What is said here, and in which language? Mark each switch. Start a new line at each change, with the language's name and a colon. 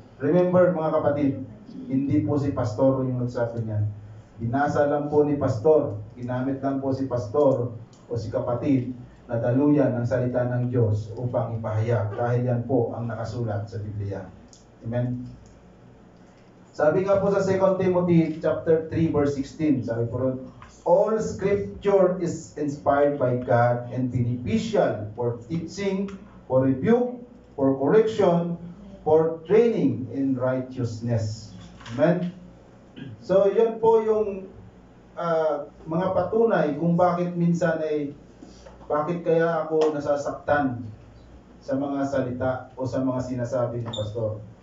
Filipino: Remember, mga kapatid, hindi po si pastor yung nagsabi niyan. Binasa lang po ni pastor, ginamit lang po si pastor o si kapatid na daluyan ang salita ng Diyos upang ipahayag. Dahil yan po ang nakasulat sa Biblia. Amen? Sabi nga po sa
English: 2 Timothy chapter 3 verse 16,
Filipino: sabi po ron,
English: all scripture is inspired by God and beneficial for teaching, for rebuke, for correction, for training in righteousness.
Filipino: Amen? So, yun po yung mga patunay kung bakit minsan bakit kaya ako nasasaktan sa mga salita o sa mga sinasabi ni pastor.